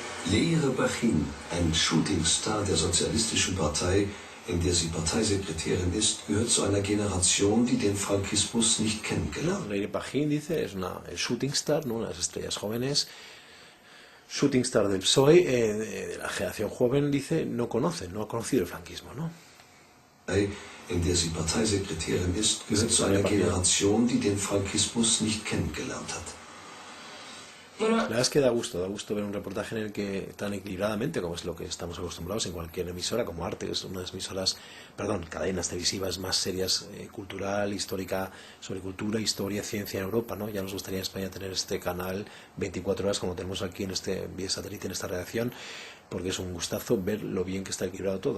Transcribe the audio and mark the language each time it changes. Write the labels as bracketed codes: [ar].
[de] Leire Bachin, ein Shootingstar der Sozialistischen Partei, in der sie Parteisekretärin ist, gehört zu einer Generation, die den Frankismus nicht kennengelernt hat. [es] Leire Bachin, dice, es una shooting star, ¿no? Una de las estrellas jóvenes, shooting star del PSOE, de la generación joven, dice, no ha conocido el franquismo, ¿no? [de] in der sie Parteisekretärin ist, gehört zu einer Generation, die den Frankismus nicht kennengelernt hat. [es] La verdad es que da gusto ver un reportaje en el que tan equilibradamente, como es lo que estamos acostumbrados en cualquier emisora, como Arte, que es una de las emisoras, cadenas televisivas más serias, cultural, histórica, sobre cultura, historia, ciencia en Europa, ¿no? Ya nos gustaría en España tener este canal 24 horas como tenemos aquí en este vía satélite, en esta redacción, porque es un gustazo ver lo bien que está equilibrado todo.